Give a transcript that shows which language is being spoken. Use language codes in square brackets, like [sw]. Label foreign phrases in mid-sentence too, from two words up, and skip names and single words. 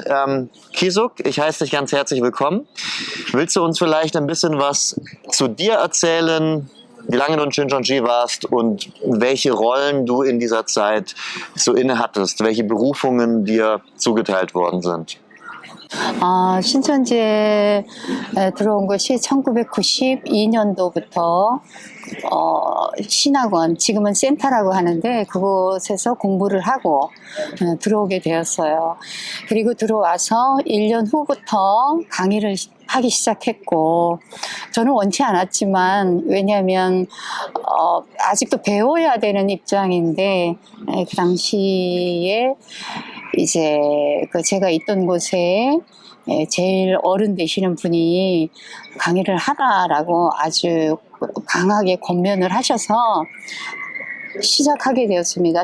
[de] Hisuk, ich heiße dich ganz herzlich willkommen. Willst du uns vielleicht ein bisschen was zu dir erzählen, wie lange du in Shincheonji warst und welche Rollen du in dieser Zeit so inne hattest, welche Berufungen dir zugeteilt worden sind? [ko] 신천지에 들어온 것이 1992년도부터 신학원, 지금은 센터라고 하는데 그곳에서 공부를 하고 들어오게 되었어요. 그리고 들어와서 1년 후부터 강의를 하기 시작했고, 저는 원치 않았지만, 왜냐하면 아직도 배워야 되는 입장인데, 그 당시에 이제 제가 있던 곳에 제일 어른 되시는 분이 강의를 하라라고 아주 강하게 권면을 하셔서 시작하게 되었습니다.